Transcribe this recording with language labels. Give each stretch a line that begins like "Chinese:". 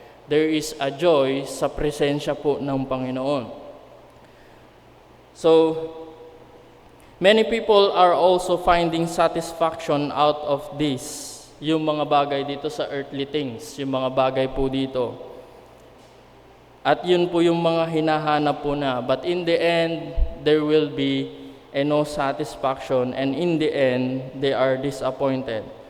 Filipino: There is a joy sa presensya po ng Panginoon.
English: So, many people are also finding satisfaction out of this.
Filipino: Yung mga bagay dito sa earthly things, yung mga bagay po dito. At yun po yung mga hinahanap po na.
English: But in the end, there will be no satisfaction, and in the end, they are disappointed.